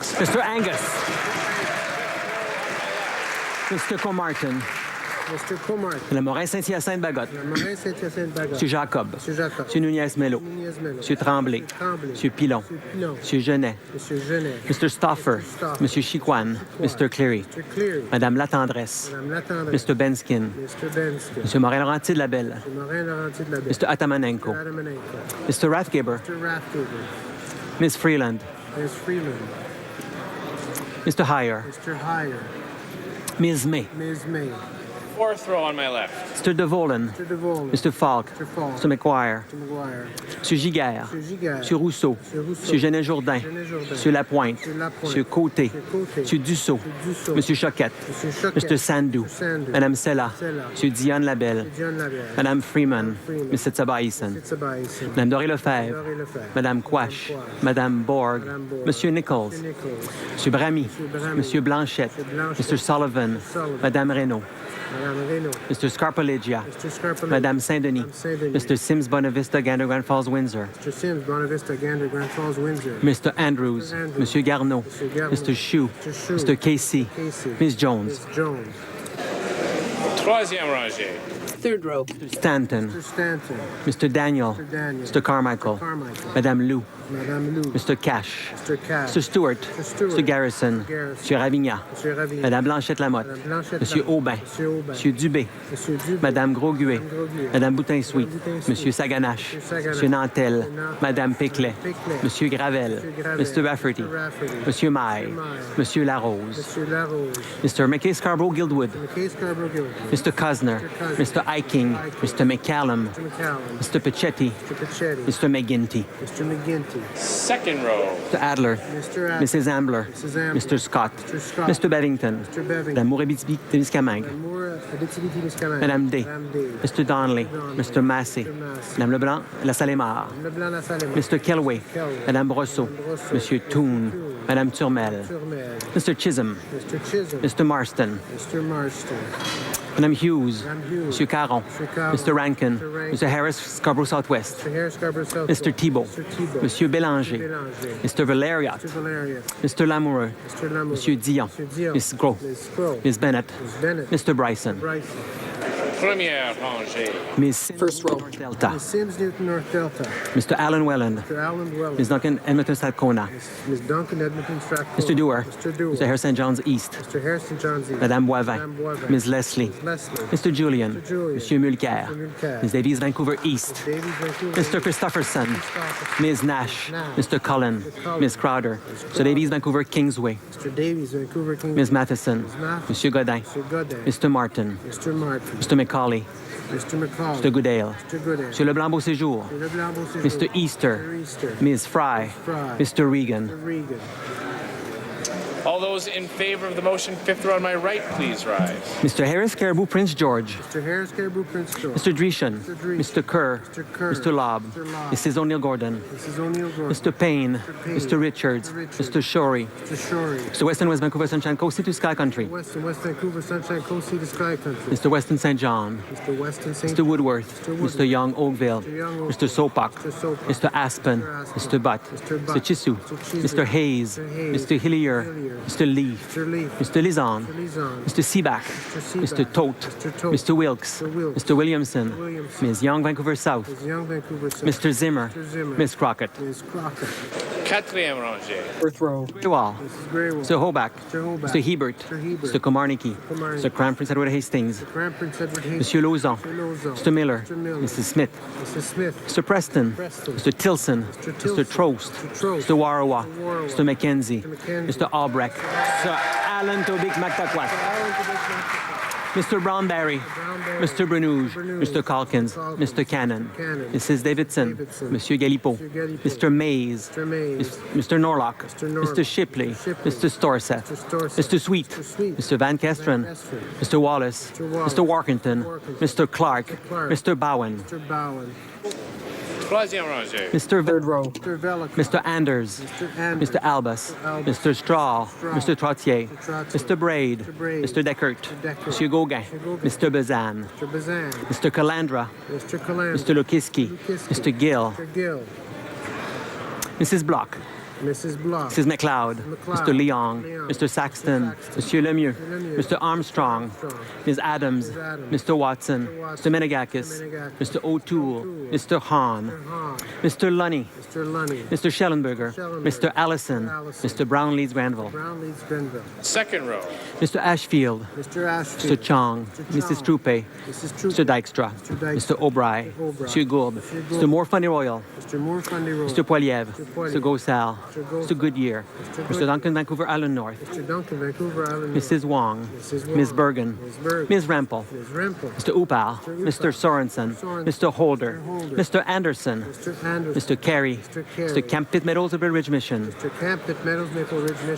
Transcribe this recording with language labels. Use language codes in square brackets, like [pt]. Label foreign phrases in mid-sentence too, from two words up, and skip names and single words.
[en] Mr. Angus. Mr. Comartin. Mr. Comartin. [fr] Le Morin-Saint-Hyacinthe-Bagotte. Le Morin-Saint-Hyacinthe-Bagotte. Monsieur Jacob. Monsieur Jacob. Monsieur Nunez-Melo. Monsieur Tremblay. Monsieur Pilon. Monsieur Genet. Monsieur Genet. Mr. Stauffer. Monsieur Chicoine. Mr. Cleary. Madame Latendresse. Madame Latendresse. [en] Mr. Benskin. Mr. Benskin. [fr] Monsieur Morin-Laurenti-de-la-Belle. Monsieur Morin-Laurenti-de-la-Belle. [en] Mr. Atamanenko. Mr. Rathgeber. Mr. Rathgeber. Ms. Freeland. Ms. Freeland. Mr. Heyer. Mr. Heyer. Ms. May. Ms. May. Fourth row on my left. Mr. DeVolen. Mr. DeVolen. Mr. Falk. Mr. Falk. Mr. McGuire. Mr. McGuire. [fr] Monsieur Giguère. Monsieur Giguère. Monsieur Rousseau. Monsieur Rousseau. Monsieur Genet-Jourdain. Genet-Jourdain. Monsieur Lapointe. Monsieur Lapointe. Monsieur Côté. Monsieur Côté. Monsieur Dussault. Monsieur Dussault. Monsieur Choquette. Monsieur Choquette. [en] Mr. Sandou. Mr. Sandou. [fr] Madame Sella. Sella. Monsieur Dion Labelle. Monsieur Dion Labelle. Madame Freeman. Freeman. [en] Mr. Tsabaïsen. Mr. Tsabaïsen. [fr] Madame Doré-Lefebvre. Doré Lefebvre. Madame Quash. Madame Borg. Madame Borg. Monsieur Nichols. Monsieur Nichols. Monsieur Bramy. Bramy. Monsieur Blanchette. Monsieur Blanchette. [en] Mr. Sullivan. Sullivan. [fr] Madame Reynaud. Madame Reynaud. [en] Mr. Scarpalegia. Mr. Scarpelli. [fr] Madame Saint-Denis. Madame Saint-Denis. [en] Mr. Sims Bonavista, Gander, Grand Falls, Windsor. Mr. Sims, Bonavista, Gander, Grand Falls, Windsor. Mr. Andrews. Mr. Andrews. [fr] Monsieur Garneau. Monsieur Garneau. [en] Mr. Chou. Mr. Chou. Mr. Casey. Casey. Ms. Jones. Ms. Jones. [fr] Troisième rangée. [en] Third row. Stanton. Mr. Stanton. Mr. Daniel. Mr. Daniel. Mr. Carmichael. Mr. Carmichael. Madame Lou. Madame Lou. Mr. Cash. Mr. Cash. Mr. Stewart. Mr. Stewart. Mr. Garrison. Mr. Garrison. [fr] Monsieur Ravigna. Monsieur Ravigny. Madame Blanchette-Lamotte. Madame Blanchette Monsieur Lamotte. Aubin. Monsieur Aubin. Monsieur Dubé. Monsieur Dubé. Madame Grosguet. Madame Grosguet. Madame Boutin-Sweet. Madame Boutin-Sweet. Monsieur Saganache. Monsieur Saganache. Monsieur Nantel. Monsieur Nantel. Madame Piclet. Piclet. Monsieur Gravel. Monsieur Gravel. [en] Mr. Rafferty. Mr. Rafferty. [fr] Monsieur Maille. Monsieur Larose. Monsieur Larose. [en] Mr. McKay Scarborough Guildwood. McKay Scarborough Guildwood. Mr. Cosner. Mr. Eiking. Mr. McCallum. Mr. McCallum. Mr. Pichetti. Mr. Pichetti. Mr. McGinty. Mr. McGinty. Second row. Mr. Adler. Mr. Adler. Mrs. Ambler. Mrs. Ambler. Mr. Scott. Mr. Scott. Mr. Bevington. Mr. Bevington. [fr] Madame Mourabiti-Témiscamingue. Madame Moore, Abitibi-Témiscamingue. Madame D. Madame D. [en] Mr. Donnelly. Mr. Massey. Mr. Massey. [fr] Madame Leblanc, La Salémar. Madame Leblanc, La Salle. [en] Mr. Kelway. Kelway. [fr] Madame Brosseau. Madame Brosseau. Monsieur Toon. Madame Turmel. Turmel. [en] Mr. Chisholm. Mr. Chisholm. Mr. Marston. Mr. Marston. [fr] Madame Hughes. Madame Hughes. Monsieur Caron. Monsieur Caron. [en] Mr. Rankin. Mr. Rankin. Mr. Harris, Scarborough Southwest. Mr. Harris Scarborough South. Mr. Thibault. Mr. Thibault. [fr] Monsieur Bélanger. Bélanger. [en] Mr. Valeriot. Mr. Valerius. Mr. Lamoureux. Mr. Lamoureux. [fr] Monsieur Dion. Monsieur Dion. [en] Miss Gros. Miss Crow. Miss Bennett. Miss Bennett. Mr. Bryson. Bryson. [fr] Première rangée. [en] Miss First row. Delta. Miss Sims, Newton, North Delta. Mr. Alan Welland. Mr. Alan Welland. Miss Duncan, Edmonton, Strathcona. Miss Duncan, Edmonton, Strathcona. Mr. Dewar. Mr. Dewar. Mr. Harrison John's East. Mr. Harrison John's East. Madame Boivin. Madame Boivin. Miss Leslie. Miss Leslie. Mr. Julian. Mr. Julian. [fr] Monsieur Mulcair. [en] Mr. Mulcair. Miss Davies, Vancouver East. Davies, Vancouver. Mr. Christopherson. Christopherson. Ms. Nash. Nash. Mr. Cullen. Mr. Cullen. Miss Crowder. Miss Mr. Davies, Vancouver Kingsway. Mr. Davies, Vancouver King. Ms. Matheson. Ms. Matheson. [fr] Monsieur Godin. [en] Mr. Godin. Mr. Martin. Mr. Martin. Mr. McCauley. Mr. McCall. Mr. Goodale. Mr. Goodale. [fr] Monsieur Leblanc Beauséjour. [en] Mr. Leblanc Beauséjour. Mr. Easter. Mr. Easter. Ms. Fry. Fry. Mr. Regan. Mr. Regan. All those in favor of the motion, fifth row on my right, please rise. Mr. Harris Caribou Prince George. Mr. Harris Caribou Prince George. Mr. Dreeshen. Mr. Dreeshen. Mr. Kerr. Mr. Kerr. Mr. Lobb. Mr. Lobb. Mrs. O'Neill Gordon. Mrs. O'Neill Gordon. Mr. Payne. Payne. Mr. Richards. Mr. Richards. Mr. Shorey. Mr. Shorey. Mr. Weston West Vancouver Sunshine Coast to Sky Country. West Vancouver Sunshine Coast Sea to Sky Country. Mr. Weston St. John. Mr. Weston St. Mr. Woodworth. Mr. Woodworth. Mr. Young Oakville. Mr. Young Oakville. Mr. Sopak. Mr. Sopak. Mr. Aspen. Mr. Aspen. Mr. Butt. Mr. Mr. Butt. Chisu. Mr. Chisu. Mr. Hayes. Mr. Hayes. Mr. Hillier. Hillier. Mr. Leaf. Mr. Leaf. Mr. Lizon. Mr. Lizon. Mr. Seaback. Mr. Mr. Seaback. Tote. Mr. Tote. Mr. Wilkes. Mr. Wilkes. Mr. Williamson. Mr. Williamson. Ms. Young Vancouver South. Ms. Young Vancouver South. Mr. Zimmer. Mr. Zimmer. Ms. Crockett. Ms. Crockett. [fr] Quatrième rangée. [en] Fourth row. Greywall. Mrs. Graywell. Mr. Hoback. Mr. Hoback. Mr. Hebert. Mr. Hebert. Mr. Komarnicki. Komarnicki. Mr. Crown Prince Edward Hastings. Grand Prince Edward Hastings. [fr] Monsieur Lauzon. [en] Mr. Lauzon. Mr. Miller. Mr. Miller. Mrs. Smith. Mrs. Smith. Mr. Preston. Preston. Mr. Tilson. Mr. Mr. Tilson. Trost. Mr. Trost. Mr. Warawa. Mr. Warawa. Mr. McKenzie. Mr. McKenzie. Mr. Albrecht. Sir Alan Tobik Mactaquat. Mr. Brownberry. Brownberry. Mr. Brenouge. Brenouge. Mr. Calkins. Calkins. Mr. Cannon. Cannon. Mrs. Davidson. Davidson. [fr] Monsieur Galipo. [en] Mr. Galipo. Mr. Mays. Mr. Mays. Mr. Norlock. Mr. Norlock. Mr. Shipley. Shipley. Mr. Storseth. Mr. Storseth. Mr. Sweet. Mr. Sweet. Mr. Van Kesteren. Van Kesteren. Mr. Wallace. Mr. Wallace. Mr. Warkington. Warkington. Mr. Clark. Mr. Clark. Mr. Bowen. Mr. Bowen. [fr] Troisième rangée. [en] Mr. Third row. Mr. Velica. Mr. Anders. Mr. Anders. Mr. Albus. Albus. Mr. Straw. Straw. Mr. Trottier. Mr. Trottier. Mr. Braid. Mr. Braid. Mr. Deckert. Mr. Deckert. [fr] Monsieur Gauguin. [en] Mr. Gauguin. Mr. Bazan. Mr. Bazan. Mr. Calandra. Mr. Calandra. Mr. Lukiski. Lukiski. Mr. Gill. Mr. Gill. Mrs. Block. Mrs. Block. Mrs. McLeod. McLeod. Mr. Leong. Leong. Mr. Saxton. Mr. Saxton. [fr] Monsieur Lemieux. Lemieux. [en] Mr. Armstrong. Armstrong. Ms. Adams. Ms. Adams. Mr. Watson. Mr. Watson. Mr. Menegakis. Mr. Menegakis. Mr. O'Toole. Mr. Hahn. Mr. Hahn. Mr. Lunny. Mr. Lunny. Mr. Schellenberger. Schellenberger. Mr. Allison. Mr. Allison. Mr. Brown Leeds Granville. Brown Leeds Grenville. Second row. Mr. Ashfield. Mr. Ashfield. Mr. Chong. Mr. Mrs. Chong. Troupe. Mrs. Troupe. Mr. Dykstra. Mr. Dykstra. Mr. O'Bry. Mr. O'Bry. [fr] Monsieur Gould. Monsieur Gould. [en] Mr. Moore Funny Royal. Mr. Moore Fundy Road. Mr. Poiliev. Mr. Poiliev. Mr. Gosal. Mr. Gosal. Mr. Goodyear. Mr. Duncan Vancouver Island North. Mr. Duncan, Vancouver Island. Mrs. Wong. Mrs. Wong. Ms. Bergen. Ms. Bergen. Ms. Rempel. Ms. Rempel. Mr. Upal. Mr. Sorensen. Sorensen. Mr. Holder. Mr. Holder. Mr. Anderson. Mr. Anderson. Mr. Carey. Mr. Carey. Mr. Camp Pitt Meadows of Ridge Mission. Mr. Camp at Meadows, Maple Ridge, Michigan.